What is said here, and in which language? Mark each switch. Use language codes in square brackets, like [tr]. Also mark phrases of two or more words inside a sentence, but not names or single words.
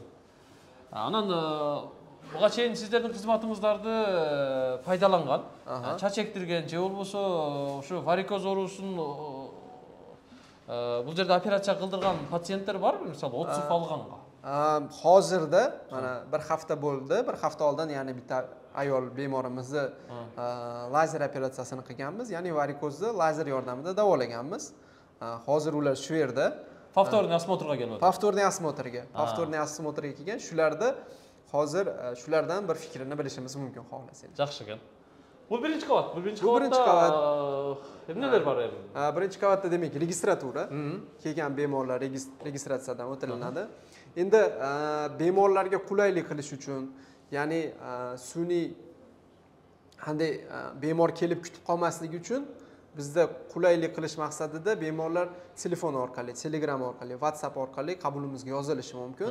[uz] Anan bugacha sizlarning xizmatingizlarni foydalangan, chach ektirgan, je bo'lmasa o'sha varikoz o'rusin bu yerda operatsiya qildirgan patsientlar bormi? Misol 30 olganga. Hozirda mana bir hafta bo'ldi. Bir hafta oldin ya'ni bitta ayol bemorimizni lazer operatsiyasini qilganmiz. Ya'ni varikozni lazer yordamida davolaganmiz. Hozir ular shu yerda [ru] повторный осмотрga keladi. Повторный осмотрga kelgan. [uz] Shularda hozir shulardan bir fikrini bilishimiz mumkin xohlasangiz. Yaxshi ekan. Bu birinchi qavat. Birinchi qavat. Nimalar bor endi? Birinchi qavatda demak registratura. Kelgan bemorlar registratsiyadan o'tilinadi. Endi bemorlarga qulaylik qilish uchun, ya'ni sun'iy qanday bemor kelib kutib qolmasligi uchun bizda qulaylik qilish maqsadida bemorlar telefon orqali, Telegram orqali, WhatsApp orqali qabulimizga yozilishi mumkin.